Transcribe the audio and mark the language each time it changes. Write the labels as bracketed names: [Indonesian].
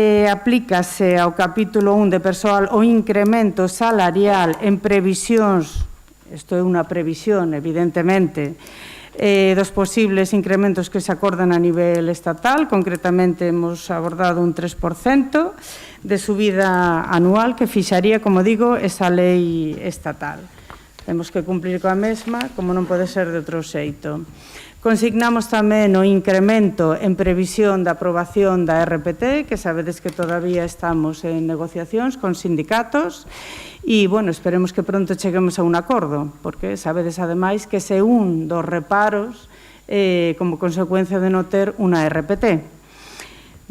[Galician] Aplícase ao capítulo 1 de persoal o incremento salarial en previsións, isto é unha previsión, evidentemente, dos posibles incrementos que se acordan a nivel estatal. [Spanish] Concretamente, hemos abordado un 3% de subida anual que [Galician] fixaría, [Spanish] como digo, esa lei estatal. [Galician] Temos que cumplir coa mesma, como non pode ser de outro xeito. Consignamos tamén o incremento en previsión da aprobación da RPT, que sabedes que todavía estamos en negociacións con sindicatos, e, esperemos que pronto cheguemos a un acordo, porque sabedes, ademais, que ese un dos reparos como consecuencia de non ter unha RPT.